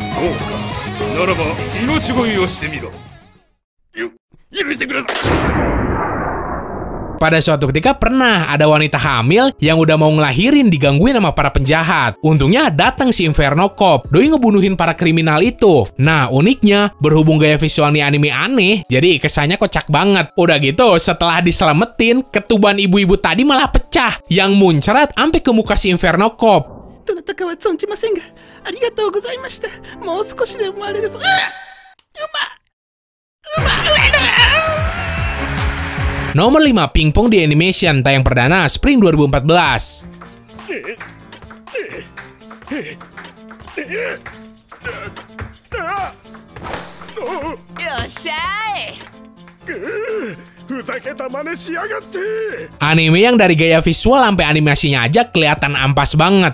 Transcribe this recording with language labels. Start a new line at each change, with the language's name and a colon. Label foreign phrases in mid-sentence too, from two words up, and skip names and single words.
Indonesian: Pada suatu ketika pernah ada wanita hamil yang udah mau ngelahirin digangguin sama para penjahat. Untungnya datang si Inferno Cop, doi ngebunuhin para kriminal itu. Nah, uniknya berhubung gaya visual nih anime aneh, jadi kesannya kocak banget. Udah gitu, setelah diselamatin, ketuban ibu-ibu tadi malah pecah yang muncrat sampai ke muka si Inferno Cop.
Japanese: どなたかは存じませんが、ありがとうございました。もう少しで生まれるぞ。
Indonesian: Nomor 5, pingpong di animation, tayang perdana Spring 2014. Anime yang dari gaya visual sampai animasinya aja kelihatan ampas banget.